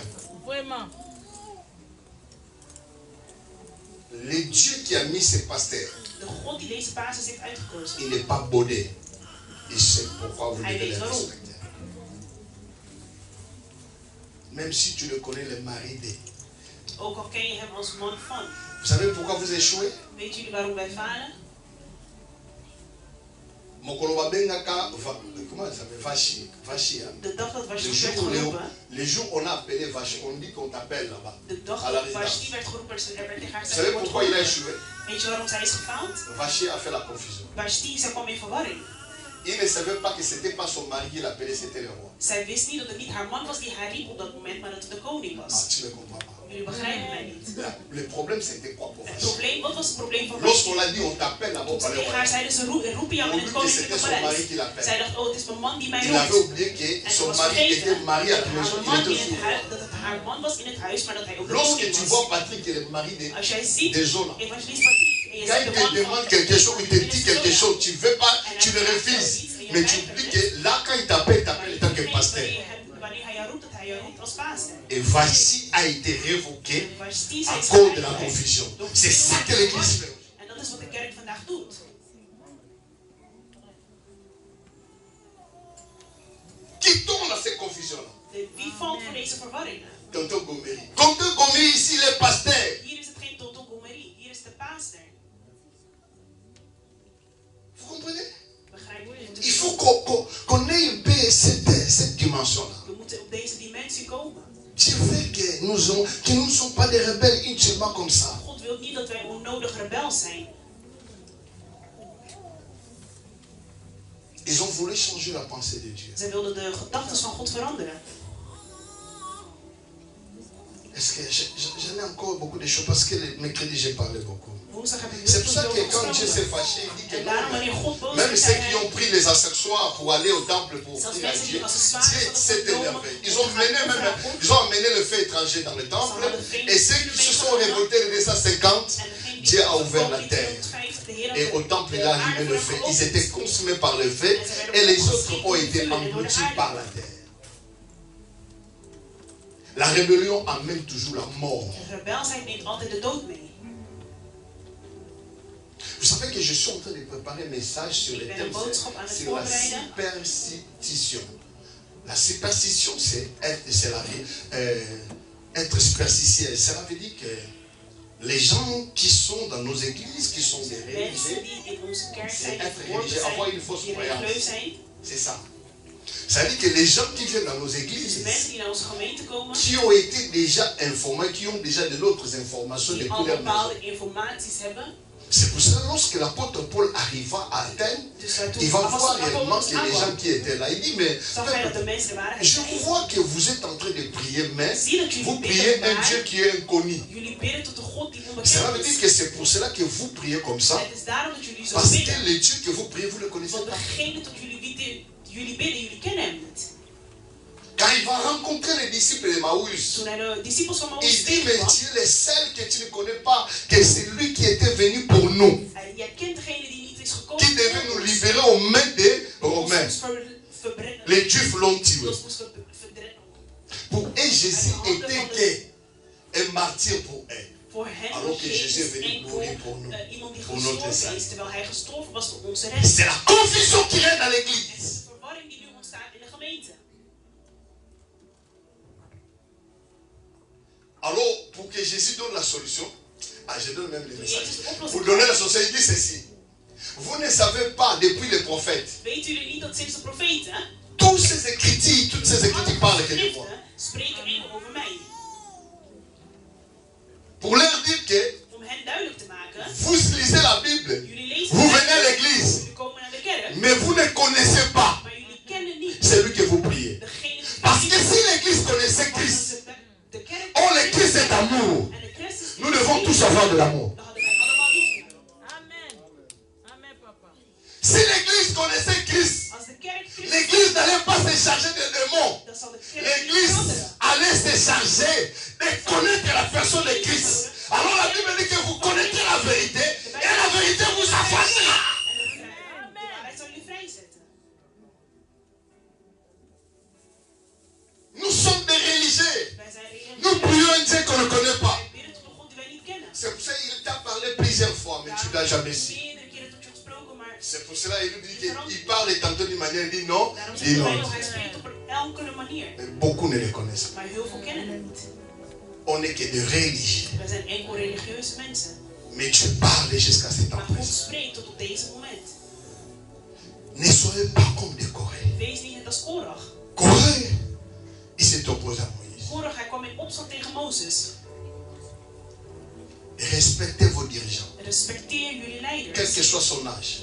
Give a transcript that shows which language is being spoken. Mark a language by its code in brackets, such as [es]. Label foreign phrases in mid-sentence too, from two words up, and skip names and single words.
[fr] Vraiment. Le Dieu qui a mis ses pasteurs, il n'est pas bodé. il sait pourquoi vous [nl] Hij [fr] devez [nl] weet [fr] les [nl] waarom. [fr] respecter. Même si tu le connais, le mari de. [nl] Ook al ken je hem als man van. [fr] Vous savez pourquoi vous échouez? [nl] Weet jullie waarom wij falen? [fr] Comment ça s'appelle? Vachi. [nl] De dag dat [fr] Le Vashti jour [nl] werd [fr] où [nl] geroepen, [fr] les jours on a appelé Vachi, on dit qu'on t'appelle là-bas. [nl] de dag [fr] À la [nl] dat Vashti [fr] résidence. [nl] werd geroepen, er werd tegen haar [fr] Vous [nl] gezegd, [fr] savez [nl] je wordt [fr] pourquoi il a [nl] geroepen. [fr] échoué? [nl] Weet je waarom zij is gefaald? [fr] Vachi a fait la confusion. [nl] Vashti, zij kwam in verwarring. [fr] Il ne savait pas que ce n'était pas son mari qui l'appelait, c'était le roi. [nl] Zij wist niet dat het niet haar man was die haar riep op dat moment, maar dat het de koning Ah, was. [fr] tu ne comprends pas. [nl] Jullie begrijpen mij niet. [fr] Le problème c'était quoi pour [nl] Het [fr] Vachi? [nl] probleem, wat was het probleem van [fr] Lorsqu'on [nl] Vashti? [fr] l'a dit, on t'appelle là-bas au [nl] Toen ze [fr] palais [nl] tegen haar [fr] royal. [nl] zeiden, ze roepen jou in het koninklijke paleis. Zij dacht, oh, het is mijn man die mij [fr] Il avait [nl] roept. [fr] oublié que [nl] En ze [fr] son [nl] was [fr] mari [nl] vergeten [fr] était marié à [nl] dat [fr] la maison, [nl] haar [fr] il [nl] man [fr] était [nl] in [fr] aussi [nl] het [fr] roi. [nl] huis, dat het haar man was in het huis, maar dat hij ook de [fr] Lorsque [nl] koning [fr] tu [nl] was. [fr] vois Patrick, qui est le mari [nl] Als jij ziet [fr] des zones, [nl] evangelist Patrick en je [fr] quand [nl] ziet [fr] il [nl] de man [fr] te [nl] van [fr] demande quelque chose, il te dit quelque chose, tu ne veux pas, tu le refuses. Mais tu oublies que là, quand il t'appelle, il t'appelle en tant que pasteur. [nl] Wanneer hij jou roept, dat hij jou roept als pastor. [fr] Et Vachi a été révoqué [nl] En Vashti [fr] à [nl] is [fr] cause de la [nl] gevrijwaard. [fr] confusion. C'est ça que l'église fait. [nl] En dat is wat de kerk vandaag doet. [fr] Qui tombe dans ces confusions-là? [nl] Wie valt voor deze verwarringen? [fr] Tonton Gomeri. Tonton Gomeri, ici, il est pasteur. [nl] Hier is het geen Tonton Gomeri, hier is de pastor. [fr] Vous comprenez? [nl] Begrijp je? [fr] Il faut qu'on ait un peu cette dimension-là. [nl] We moeten op deze dimensie komen. [fr] Dieu veut que nous ne sommes pas des rebelles inutilement comme ça. [nl] God wil niet dat wij onnodig rebels zijn. [fr] Ils ont voulu changer la pensée de Dieu. [nl] Zij wilden de gedachten van God veranderen. [fr] Est-ce que j'en ai encore beaucoup de choses parce que le mercredi j'ai parlé beaucoup. [nl] Woensdag heb ik [fr] C'est [nl] heel [fr] pour ça [nl] veel [fr] que quand Dieu s'est [nl] gesproken. [fr] fâché, il dit que [nl] En daarom [fr] non, [nl] wanneer God boos [fr] même [nl] is, [fr] ceux [nl] zei [fr] qui [nl] hij, [fr] ont pris les accessoires pour aller au temple pour [nl] zelfs [fr] offrir à [nl] mensen [fr] Dieu, [nl] die accessoires [fr] Dieu [nl] hadden [fr] s'est [nl] genomen [fr] énervé. [nl] om [fr] Ils [nl] te [fr] ont [nl] gaan [fr] mené [nl] offeren [fr] même, [nl] aan God. [fr] ils ont emmené le feu étranger dans le temple. Et ceux qui se sont révoltés les 250, [nl] En degene die [fr] Dieu a [nl] voor [fr] ouvert la [nl] die [fr] terre. [nl] 250, de Heer had [fr] Et au [nl] de [fr] temple, il a [nl] aarde [fr] allumé [nl] voor [fr] le [nl] hen [fr] feu. [nl] geopend. [fr] Ils étaient consumés par le feu et les autres ont été engloutis par la terre. La rébellion amène toujours la mort. [nl] Rebelsheid neemt altijd de dood mee. [fr] Vous savez que je suis en train de préparer un message sur le thème sur la superstition. La superstition, c'est être superstitieux. Cela veut dire que les gens qui sont dans nos églises, qui sont des [nl] Mensen [fr] religieux, [nl] die in onze kerk [fr] c'est [nl] zijn, die [fr] être [nl] verworpen [fr] religieux, avoir [nl] zijn, [fr] une fausse [nl] die [fr] croyance. [nl] religieus zijn. [fr] C'est ça. Ça veut dire que les gens qui viennent dans nos [nl] Dus [fr] églises, [nl] de mensen die naar onze gemeente komen, [fr] qui ont été déjà informés, qui ont déjà de d'autres informations [nl] die [fr] depuis [nl] al [fr] leur maison. [nl] bepaalde informaties hebben. [fr] C'est pour ça que lorsque l'apôtre Paul arriva à Athènes, [nl] Dus toen [fr] il va voir [nl] apostel [fr] réellement [nl] Paulus [fr] que les gens [nl] aankwam, [fr] qui étaient là, il dit, mais [nl] zag hij dat de mensen er waren. Hij [fr] je [nl] zei, [fr] vois que vous êtes en train de prier, mais [nl] zie dat jullie [fr] vous [nl] bidden, [fr] priez un [nl] maar [fr] Dieu qui est inconnu. [nl] jullie bidden tot een God die [fr] Cela [nl] onbekend [fr] veut dire [nl] is. [fr] que c'est pour cela que vous priez comme ça, [nl] Het is daarom dat jullie zo [fr] parce que [nl] bidden. [fr] le Dieu que vous priez, vous ne le connaissez [nl] Want [fr] pas. [nl] degene tot jullie bidden, jullie kennen hem niet. [fr] Quand il va rencontrer les disciples de Maús, [nl] Toen hij de discipels van [fr] il Maús dit, mais [nl] tegenkwam, [fr] Dieu, le seul que tu ne connais pas, que c'est lui qui était venu pour nous, [nl] jij kent degene die niet is gekomen. [fr] qui devait nous libérer aux mains des Romains. Les Juifs l'ont tué. Pour eux, Jésus était un martyr pour eux. [nl] Voor hen [fr] Alors [nl] was [fr] que Jésus est [nl] Jezus [fr] venu mourir [nl] enkel [fr] pour nous, [nl] iemand die [fr] pour notre [nl] gestorven [fr] salut. [nl] is, terwijl hij gestorven was voor onze redding. [fr] C'est la confusion qui règne dans [nl] Het is [fr] l'église. [nl] de verwarring die nu ontstaat in de gemeente. [fr] Alors, pour que Jésus donne la solution, je donne même le [nl] Toen [fr] message. [nl] Jezus de [fr] Pour [nl] oplossing [fr] donner la [nl] gaf, [fr] solution, il dit ceci. Vous ne savez pas, depuis les prophètes, [nl] weten jullie niet dat sinds de profeten, [fr] toutes ces écritures parlent que de moi. [nl] spreken enkel over mij. [fr] Pour leur dire que [nl] Om hen duidelijk te maken, [fr] vous lisez la Bible, [nl] jullie lezen [fr] vous [nl] de [fr] venez à [nl] Bijbel, [fr] l'église, [nl] jullie komen naar de kerk, [fr] mais vous ne connaissez pas [nl] maar jullie kennen niet [fr] celui que vous priez. [nl] degene die [fr] Parce que si l'église connaissait Christ, [nl] de kerk [fr] oh, le Christ est amour. [nl] en de Christus [fr] Nous devons tous avoir de l'amour. [nl] dan hadden wij allemaal liefde. [fr] Amen. Amen, papa. Si l'église connaissait Christ, [nl] Als de kerk Christus [fr] l'église n'allait pas se charger des démons. [nl] dan zal de kerk niet [fr] L'église [nl] veranderen. [fr] allait se charger de connaître la personne de Christ. Alors la Bible dit que vous connaîtrez la vérité et la vérité vous affranchira. [nl] En de waarheid zal jullie vrijzetten. [fr] Nous sommes des religieux. [nl] Wij zijn [fr] Nous [nl] religieus. [fr] prions un Dieu qu'on ne connaît pas. [nl] Wij bidden tot een God die wij niet kennen. [fr] C'est pour ça qu'il t'a parlé plusieurs fois, mais tu ne l'as jamais su. [nl] Meerdere keren tot je gesproken, maar [fr] C'est pour cela qu'il nous dit qu'il parle tantôt d'une manière, il dit non, dit non. [nl] Hij spreekt op een enkele manier. [fr] Mais beaucoup ne le connaissent pas. [nl] Maar heel veel kennen het niet. [fr] On n'est que de religieux. [nl] We zijn enkel religieuze mensen. [fr] Mais Dieu parle jusqu'à cet [nl] Maar [fr] temps [nl] God [fr] présent. [nl] spreekt tot op deze moment. [fr] Ne soyez pas comme des Coréens. [nl] Wees niet net als Korach. [fr] Corée, il s'est opposé à Moïse. [nl] Korach, hij kwam in opstand tegen Mozes. [fr] Respectez vos dirigeants, [nl] Respecteer jullie [fr] quel que [nl] leiders. [fr] soit son âge.